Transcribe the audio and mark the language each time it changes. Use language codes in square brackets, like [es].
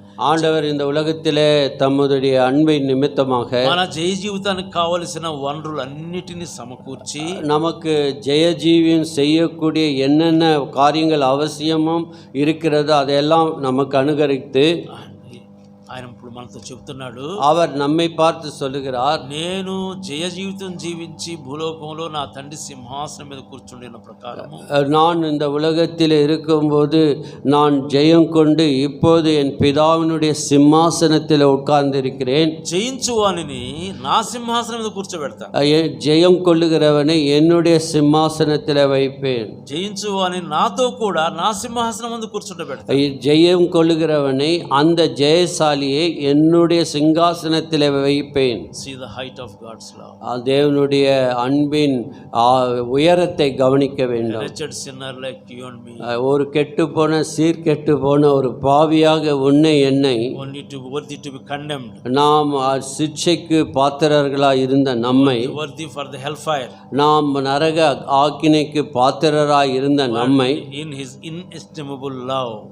[ta] ஆண்டவர் இந்த உலகத்திலே தம்முடைய அன்பை நிமித்தமாக [te] మన జయ జీవితానికి కావలసిన వనరులన్నిటిని సమకూర్చి [ta] நமக்கு ஜெயஜீவியம் செய்யக்கூடிய என்னென்ன காரியங்கள் அவசியமும் இருக்கிறதோ அதையெல்லாம் நமக்கு அனுகரித்து [te] ఆయన ఇప్పుడు మనతో చెప్తున్నాడు. [ta] அவர் நம்மை பார்த்து சொல்லுகிறார், [te] నేను జయ జీవితం జీవించి భూలోకంలో నా తండ్రి సింహాసనం మీద కూర్చుండిన ప్రకారము [ta] நான் இந்த உலகத்தில் இருக்கும்போது நான் ஜெயம் கொண்டு இப்போது என் பிதாவினுடைய சிம்மாசனத்தில் உட்கார்ந்திருக்கிறேன். [te] జయించువానిని నా సింహాసనం మీద కూర్చోబెడతాను. [ta] ஜெயம் கொள்ளுகிறவனை என்னுடைய சிம்மாசனத்தில் வைப்பேன். [te] జయించువాని నాతో కూడా నా సింహాసనం మీద కూర్చుండబెడతాను. [ta] ஜெயம் கொள்ளுகிறவனை அந்த ஜெயசாலி என்னுடைய சிங்காசனத்தில் வைப்பேன். [en] See the height of God's love. [ta] தேவனுடைய அன்பின் உயரத்தை கவனிக்க வேண்டும். [en] Wretched sinner like you and me. [ta] ஒரு கெட்டு போன சீர்கெட்டு போன ஒரு பாவியாக உன்னை என்னை [en] worthy to be condemned. [ta] நாம் சிட்சைக்கு பாத்திரர்களாய் இருந்த நம்மை [en] worthy for the hellfire. [ta] நாம் நரக ஆக்கினைக்கு பாத்திரராய் இருந்த நம்மை [en] in his inestimable love